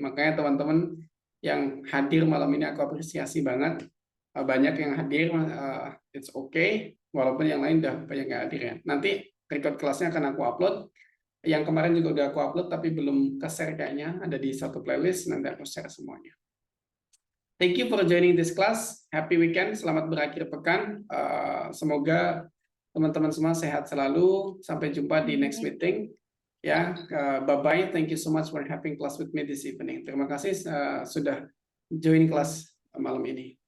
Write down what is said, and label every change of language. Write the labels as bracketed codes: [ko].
[id] Makanya teman-teman yang hadir malam ini aku apresiasi banget. Banyak yang hadir, [en] it's okay. [id] Walaupun yang lain udah banyak yang hadir ya. Nanti record kelasnya akan aku upload. Yang kemarin juga udah aku upload, tapi belum ke-share kayaknya. Ada di satu playlist, nanti aku share semuanya. [en] Thank you for joining this class. Happy weekend, [id] selamat berakhir pekan. Semoga teman-teman semua sehat selalu. Sampai jumpa di [en] next meeting. [id] Ya, bye-bye. [en] Thank you so much for having class with me this evening. [id] Terima kasih sudah join kelas malam ini.